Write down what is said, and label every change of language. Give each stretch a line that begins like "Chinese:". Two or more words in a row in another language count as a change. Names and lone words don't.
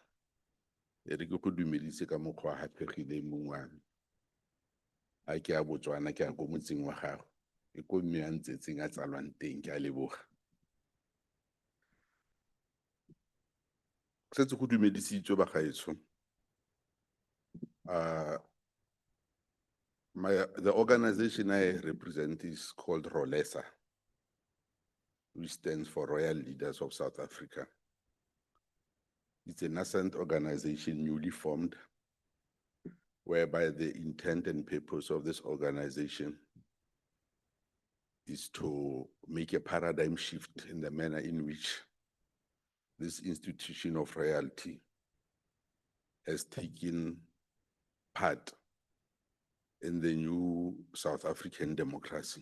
Tswana: E re ke go dumedise ka mokgwa wa gapegileng mong wa me. A ke a Botswana ke a ko motseng wa gago, e ko mme a ntsetseng a tsalwang teng, ke a leboga. Setse go dumedisitswe bagaetsho.
English: The organization I represent is called ROLESA, which stands for Royal Leaders of South Africa. It's a nascent organization newly formed, whereby the intent and purpose of this organization is to make a paradigm shift in the manner in which this institution of royalty has taken part in the new South African democracy.